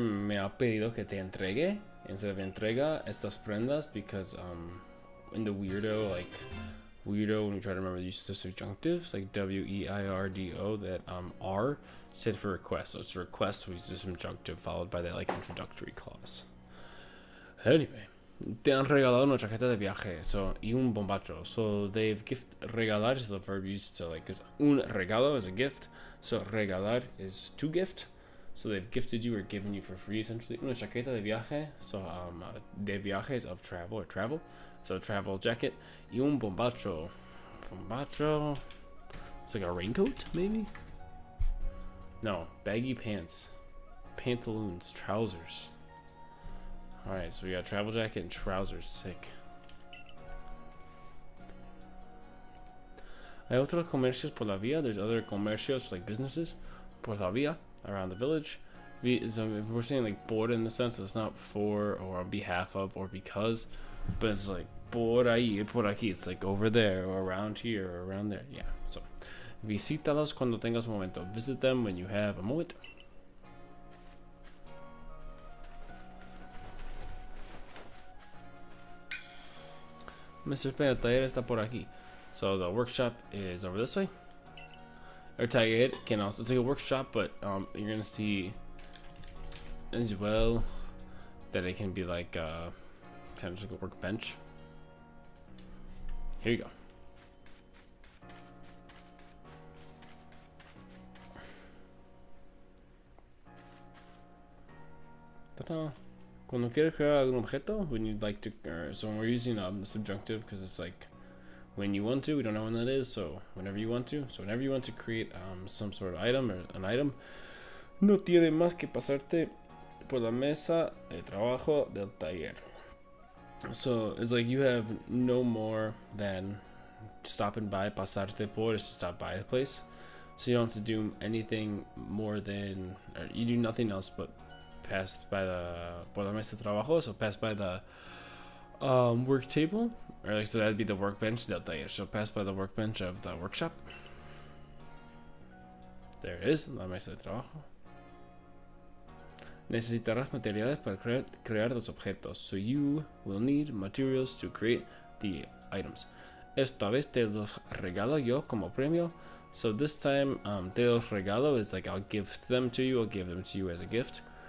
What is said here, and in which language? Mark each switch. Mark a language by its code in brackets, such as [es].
[es] Me ha pedido que te entregue [en] instead of entrega [es] estas prendas [en] because in the weirdo when you try to remember the use of subjunctives like WEIRDO, that R stood for request. So it's a request, so we use the subjunctive followed by that like introductory clause. [es] Anyway, te han regalado una chaqueta de viaje, so y un bombacho. [en] So they've regalar is the verb used to like, cause un regalo is a gift, so regalar is to gift. So they've gifted you or given you for free essentially. [es] Una chaqueta de viaje, [en] so de viaje is of travel or travel. So travel jacket. [es] Y un bombacho. Bombacho. [en] It's like a raincoat, maybe? No, baggy pants. Pantaloons, trousers. Alright, so we got travel jacket and trousers. Sick. [es] Hay otros comercios por la vía. [en] There's other comercios, like businesses, [es] por la vía, [en] around the village. So if we're saying like por in the sense, it's not for or on behalf of or because, but it's like [es] por ahí, por aquí. [en] It's like over there or around here or around there. Yeah. [es] So visítalos cuando tengas un momento. [en] Visit them when you have a moment. Mr. [es] Spain, el taller está por aquí. [en] So the workshop is over this way. Or taller can also, it's like a workshop, but you're gonna see as well that it can be like kind of like a workbench. Here you go. Ta-da. [es] Cuando quieres crear algún objeto, [en] when you'd like to, so we're using subjunctive because it's like when you want to. We don't know when that is, so whenever you want to. So whenever you want to create some sort of item or an item, [es] no tiene más que pasarte por la mesa de trabajo del taller. [en] So it's like you have no more than stopping by, [es] pasarte por [en] is to stop by the place. So you don't have to do anything more than, or you do nothing else but pass by [es] por la mesa de trabajo. [en] So pass by the work table, or like, so that'd be the workbench del taller. So pass by the workbench of the workshop. There it is, [es] la mesa de trabajo. Necesitarás materiales para crear los objetos. [en] So you will need materials to create the items. [es] Esta vez te los regalo yo como premio. [en] So this time, [es] te los regalo [en] is like I'll give them to you. I'll give them to you as a gift.